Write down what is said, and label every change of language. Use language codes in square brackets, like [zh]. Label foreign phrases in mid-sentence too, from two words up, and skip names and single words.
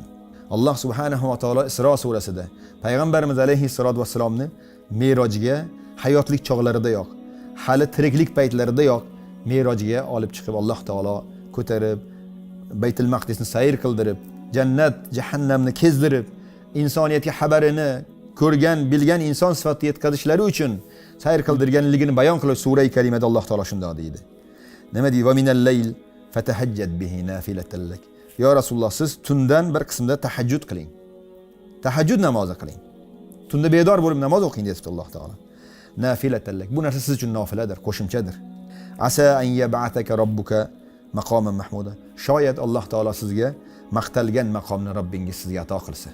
[uz] Alloh [ar] subhanahu va taolo [uz] Isro surasida Payg'ambarimiz [ar] alayhissalatu vassalomni [uz] Me'rojga hayotlik chog'laridayoq, hali tiriklik paytlaridayoq Me'rojga olib chiqib Alloh taolo ko'tarib, Baytul Maqdisni sayr qildirib, jannat, jahannamni kezdirib, insoniyatga xabarini ko'rgan, bilgan inson sifatida yetkazishlari uchun sayr qildirganligini bayon qilib sura-i karimada Alloh taolo shunday deydi. Nima deydi? [ar] Va minal layl fatahajjad bihi nafilatan lak. [uz] Ya Rasululloh, siz tundan bir qismda tahajjud qiling. Tahajjud namozi qiling. Tunda bedor bo'lib namoz o'qing dedi Alloh taolo. [ar] Nafilatan lak. [uz] Bu narsa siz uchun nofiladir, qo'shimchadir. [ar] Asa an yab'ataka robbuka maqoman mahmuda. [uz] Shoyat Alloh taolo sizga maqtalgan maqomni Robbingiz sizga ato qilsa.